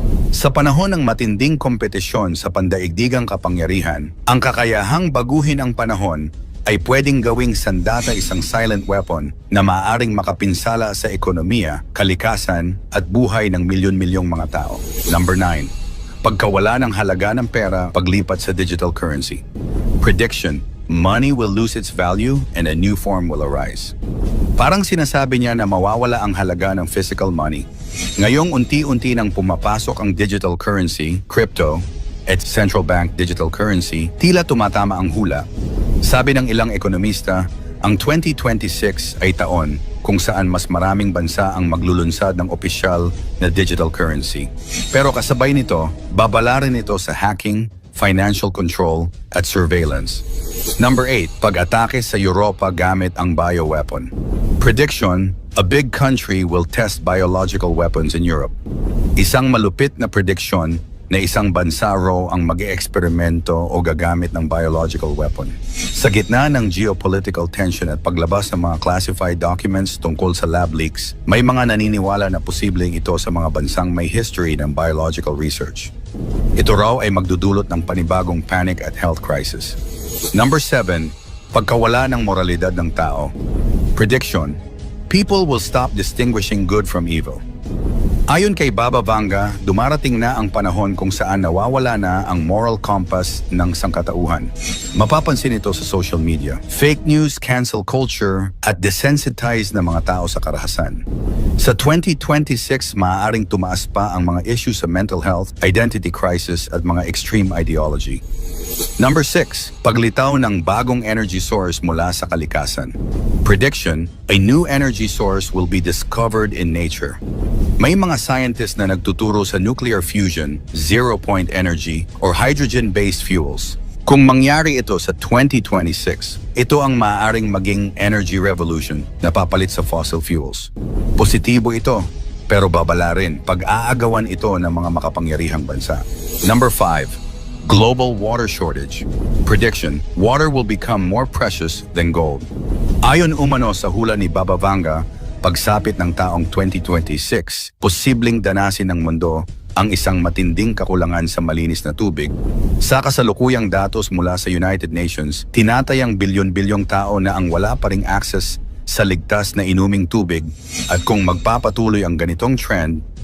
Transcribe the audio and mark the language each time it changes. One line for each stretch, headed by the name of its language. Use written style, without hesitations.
Filipino: Sa panahon ng matinding kompetisyon sa pandaigdigang kapangyarihan, ang kakayahang baguhin ang panahon ay pwedeng gawing sandata isang silent weapon na maaaring makapinsala sa ekonomiya, kalikasan at buhay ng milyon-milyong mga tao.
English: Number 9.
Filipino: Pagkawala ng halaga ng pera paglipat sa digital currency.
English: Prediction: money will lose its value and a new form will arise.
Filipino: Parang sinasabi niya na mawawala ang halaga ng physical money. Ngayong unti-unti nang pumapasok ang digital currency, crypto, at central bank digital currency, tila tumatama ang hula. Sabi ng ilang ekonomista, ang 2026 ay taon kung saan mas maraming bansa ang maglulunsad ng opisyal na digital currency. Pero kasabay nito, babala rin ito sa hacking, financial control, at surveillance.
English: Number 8.
Filipino: Pag-atake sa Europa gamit ang bioweapon.
English: Prediction: a big country will test biological weapons in Europe.
Filipino: Isang malupit na prediction na isang bansa raw ang mag-eeksperimento o gagamit ng biological weapon. Sa gitna ng geopolitical tension at paglabas ng mga classified documents tungkol sa lab leaks, may mga naniniwala na posibleng ito sa mga bansang may history ng biological research. Ito raw ay magdudulot ng panibagong panic at health crisis.
English: Number 7.
Filipino: Pagkawala ng moralidad ng tao.
English: Prediction: people will stop distinguishing good from evil.
Filipino: Ayon kay Baba Vanga, dumarating na ang panahon kung saan nawawala na ang moral compass ng sangkatauhan. Mapapansin ito sa social media, fake news, cancel culture, at desensitized na mga tao sa karahasan. Sa 2026, maaaring tumaas pa ang mga issues sa mental health, identity crisis, at mga extreme ideology.
English: Number 6.
Filipino: Paglitaw ng bagong energy source mula sa kalikasan.
English: Prediction: a new energy source will be discovered in nature.
Filipino: May mga scientists na nagtuturo sa nuclear fusion, zero-point energy, or hydrogen-based fuels. Kung mangyari ito sa 2026, ito ang maaaring maging energy revolution na papalit sa fossil fuels. Positibo ito, pero babala rin pag-aagawan ito ng mga makapangyarihang bansa.
English: Number 5. Global water shortage. Prediction: water will become more precious than gold.
Filipino: Ayon umano sa hula ni Baba Vanga, pagsapit ng taong 2026, posibleng danasin ng mundo ang isang matinding kakulangan sa malinis na tubig. Sa kasalukuyang datos mula sa United Nations, tinatayang bilyon-bilyong tao na ang wala pa ring access sa ligtas na inuming tubig, at kung magpapatuloy ang ganitong trend,